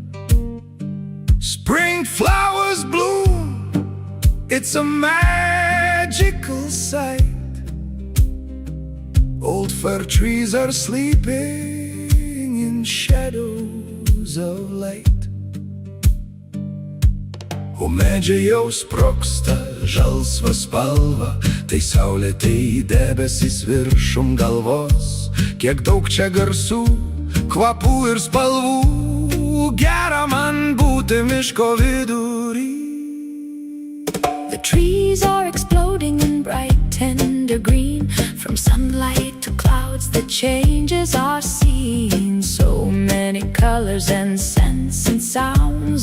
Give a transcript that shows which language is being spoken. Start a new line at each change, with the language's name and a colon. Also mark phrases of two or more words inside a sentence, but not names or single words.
English: Spring flowers bloom, it's a magical sight. Old fir trees are sleeping in shadows of light.
Lithuanian: O medžiai jau sprogsta žalsva spalva, tai saulėtai debesys viršum galvos. Kiek daug čia garsų, kvapų ir spalvų, gera man būti miško vidury.
English: The trees are exploding in bright tender green. From sunlight to clouds, the changes are seen. So many colors and scents and sounds.